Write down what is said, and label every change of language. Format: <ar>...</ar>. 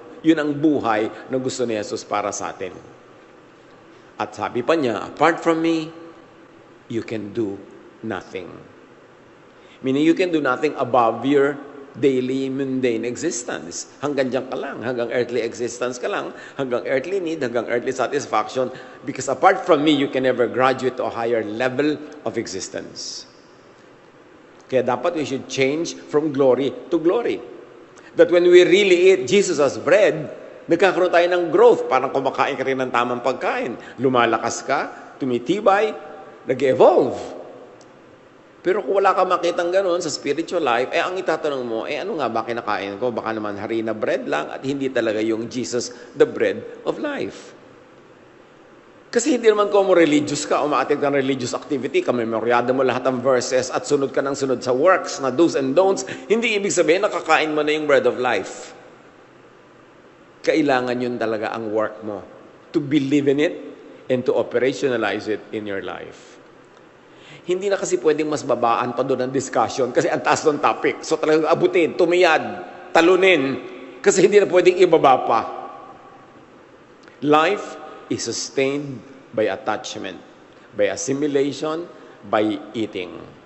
<tl>Yun ang buhay na gusto ni Jesus para sa atin. At sabi pa niya,</tl> <en>apart from me, you can do nothing. Meaning, you can do nothing above your daily mundane existence.</en> <tl>Hanggang dyan ka lang. Hanggang</tl> <en>earthly existence</en> <tl>ka lang. Hanggang</tl> <en>earthly need,</en> <tl>hanggang</tl> <en>earthly satisfaction. Because apart from me, you can never graduate to a higher level of existence.</en> <tl>Kaya dapat</tl> <en>we should change from glory to glory. That when we really eat Jesus as bread,</en> <tl>nagkakaroon tayo ng</tl> <en>growth.</en> <tl>Parang kumakain ka rin ng tamang pagkain. Lumalakas ka, tumitibay, nag-evolve. Pero kung wala ka makitang gano'n sa spiritual life, ang itatanong mo, ano nga ba kinakain ko? Baka naman harina bread lang at hindi talaga yung Jesus,</tl> <en>the bread of life.</en> <tl>Kasi hindi naman kung religious ka, umaattend ka ng religious activity, kamemoryado mo lahat ng verses at sunod ka ng sunod sa works na do's and don'ts, hindi ibig sabihin nakakain mo na yung</tl> <en>bread of life.</en> <tl>Kailangan yun talaga ang work mo.</tl> <en>To believe in it and to operationalize it in your life.</en> <tl>Hindi na kasi pwedeng mas babaan pa doon ang discussion kasi ang taas ng topic. So talagang abutin, tumiyad, talunin, kasi hindi na pwedeng ibaba pa.</tl> <en>Life is sustained by attachment, by assimilation, by eating.</en>